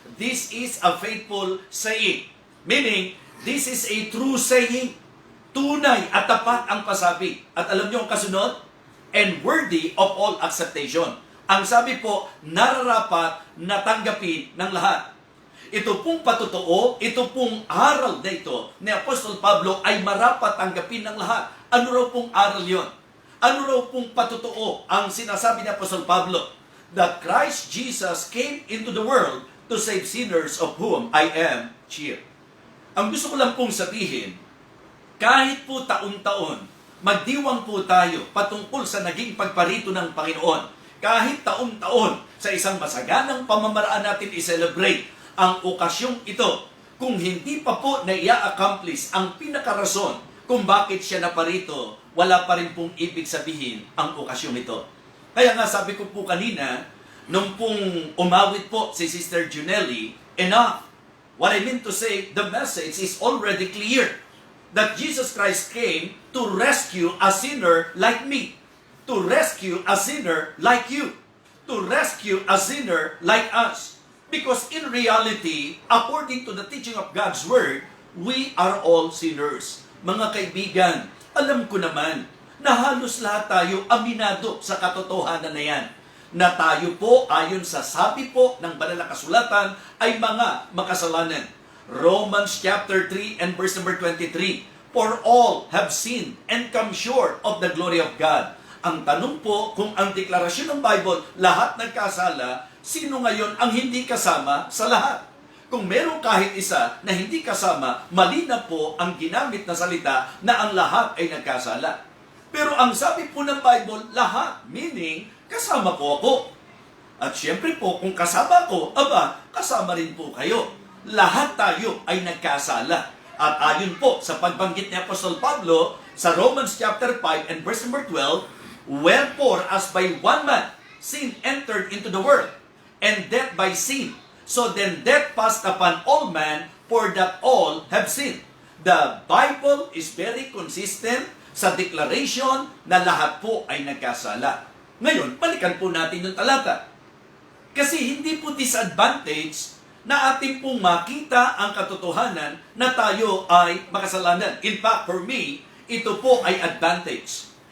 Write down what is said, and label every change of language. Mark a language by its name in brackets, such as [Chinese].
[English] this is a faithful saying. Meaning, this is a true saying. [Filipino] Tunay at tapat ang pasabi. At alam niyo ang kasunod? [English] And worthy of all acceptation. [Filipino] Ang sabi po, nararapat na tanggapin ng lahat. Ito pong patotoo, ito pong aral na ito ni Apostol Pablo ay marapat tanggapin ng lahat. Ano raw pong aral yon? Ano raw pong patotoo ang sinasabi ni Apostol Pablo? [English] That Christ Jesus came into the world to save sinners of whom I am chief. [Filipino] Ang gusto ko lang pong sabihin, kahit po taon-taon, magdiwang po tayo patungkol sa naging pagparito ng Panginoon. Kahit taon-taon, sa isang masaganang pamamaraan natin i-celebrate ang okasyong ito, kung hindi pa po na i-accomplish ang pinakarason kung bakit siya naparito, wala pa rin pong ibig sabihin ang okasyong ito. Kaya nga sabi ko po kanina, nung pong umawit po si Sister Junelli, [English] enough. What I mean to say, the message is already clear. That Jesus Christ came to rescue a sinner like me. To rescue a sinner like you. To rescue a sinner like us. Because in reality, according to the teaching of God's Word, we are all sinners. [Filipino] Mga kaibigan, alam ko naman na halos lahat tayo aminado sa katotohanan na yan. Na tayo po, ayon sa sabi po ng banal na kasulatan, ay mga makasalanan. [English] Romans chapter 3 and verse number 23. For all have sinned and come short of the glory of God. [Filipino] Ang tanong po, kung ang deklarasyon ng Bible, lahat nagkasala, sino ngayon ang hindi kasama sa lahat? Kung meron kahit isa na hindi kasama, mali na po ang ginamit na salita na ang lahat ay nagkasala. Pero ang sabi po ng Bible, lahat, meaning, kasama po ako. At syempre po, kung kasama ko, aba, kasama rin po kayo. Lahat tayo ay nagkasala. At ayon po sa pagbanggit ni Apostol Pablo sa [English] Romans chapter 5 and verse number 12, wherefore as by one man sin entered into the world, and death by sin, so then death passed upon all men, for that all have sinned. The Bible is very consistent [Filipino] sa declaration na lahat po ay nagkasala. Ngayon, balikan po natin yung talata. Kasi hindi po disadvantage na ating pong makita ang katotohanan na tayo ay makasalanan. [English] In fact, for me, [Filipino] ito po ay advantage.